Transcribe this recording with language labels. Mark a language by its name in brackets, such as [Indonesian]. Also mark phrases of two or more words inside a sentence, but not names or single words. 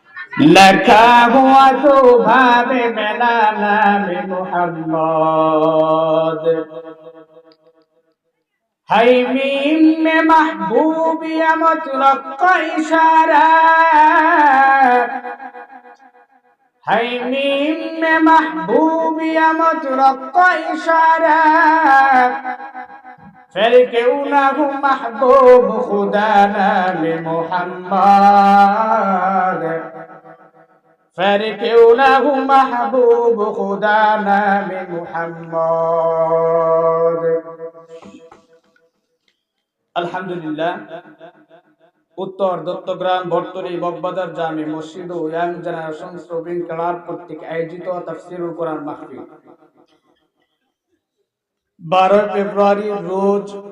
[Urdu] لکھا ہوا صبح میں میرا نام محمد ہے میم میں محبوب یا مطلق اشارہ ہے میم میں محبوب یا مطلق اشارہ پھر کیوں نہ ہوں محبوب خدا نام محمد پھر کیوں نہ ہوں محبوب خدا نام محمد [Bangla] আলহামদুলিল্লাহ উত্তর দত্তগ্রাম বর্তনী মগবাজার জামে মসজিদ ও ইয়াং জেনারেশন শ্রবিন ক্লাব কর্তৃক আয়োজিত তাফসীরুল কোরআন মাহফিল 12 ফেব্রুয়ারি রোজ